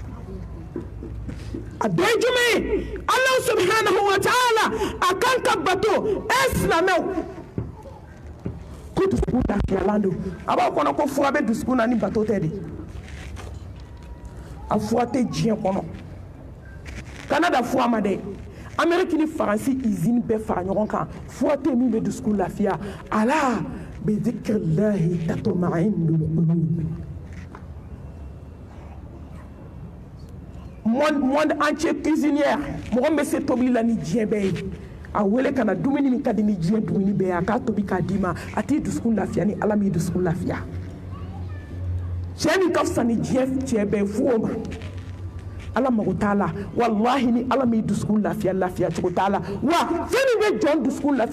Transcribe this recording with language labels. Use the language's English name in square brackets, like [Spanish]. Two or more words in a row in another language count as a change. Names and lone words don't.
[Bambara] a bɛɛ ye jumɛn ye ala [Arabic] سبحانه وتعالى [Bambara] a kan ka bato e silamɛw ko dusukun lafiyalan don a b'aw kɔnɔ ko fura bɛ dusukun na ni bato tɛ de a fura tɛ diɲɛ kɔnɔ kana da fura ma dɛ Amérique ni Faransi usine bɛɛ fara ɲɔgɔn kan fura tɛ min bɛ dusukun lafiya [Arabic] ألا بذكر الله تطمئن القلوب [French] monde entier [Bambara] cuisinière mɔgɔ min bɛ se tobili la ni diɲɛ bɛɛ ye a wele ka na dumuni min ka di ni diɲɛ dumuni bɛɛ ye a k'a tobi k'a d'i ma a t'i dusukun lafiya ni ala m'i dusukun lafiya cɛ min ka fisa ni diɲɛ cɛ bɛɛ fo o ma ala mago t'a la wallahi ni ala m'i dusukun lafiya lafiya cogo t'a la wa fɛn min bɛ jɔn dusukun lafiya